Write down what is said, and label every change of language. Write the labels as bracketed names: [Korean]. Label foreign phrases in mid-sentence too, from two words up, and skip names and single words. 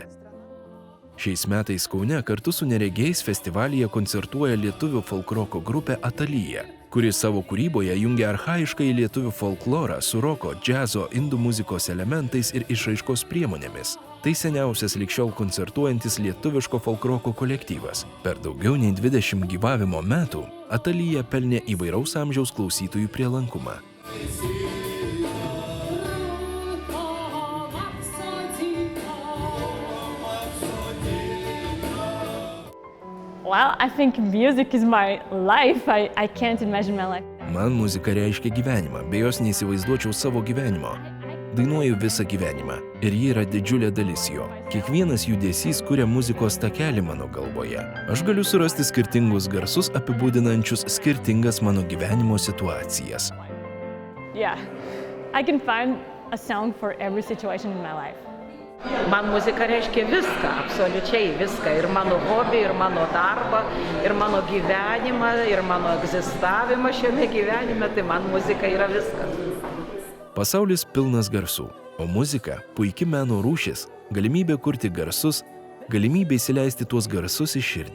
[Lithuanian] Šiais metais Kaune kartu su neregiais festivalyje koncertuoja lietuvių folkroko grupė Atalija, kuri savo kūryboje jungia archaišką į lietuvių folklorą su roko, džiazo, indų muzikos elementais ir išraiškos priemonėmis. Tai seniausias ligšiol koncertuojantis lietuviško folkroko kolektyvas. Per daugiau nei 20 gyvavimo metų Atalija pelnė įvairaus amžiaus klausytojų prielankumą. [English] Well, I think music is my life. I can't imagine my life. [Lithuanian] Man muzika reiškia gyvenimą, be jos neįsivaizduočiau savo gyvenimo. Dainuoju visą gyvenimą ir ji yra didžiulė dalis jo. Kiekvienas judesys kuria muzikos takelį mano galvoje. Aš galiu surasti skirtingus garsus apibūdinančius skirtingas mano gyvenimo situacijas. [English] Yeah, I can find a song for every situation in my life. [Lithuanian] Man muzika reiškia viską, absoliučiai viską. Ir mano hobį, ir mano darbą, ir mano gyvenimą, ir mano egzistavimą šiame gyvenime, tai man muzika yra viskas. Pasaulis pilnas garsų, o muzika – puiki meno rūšis, galimybė kurti garsus, galimybė įsileisti tuos garsus į širdį.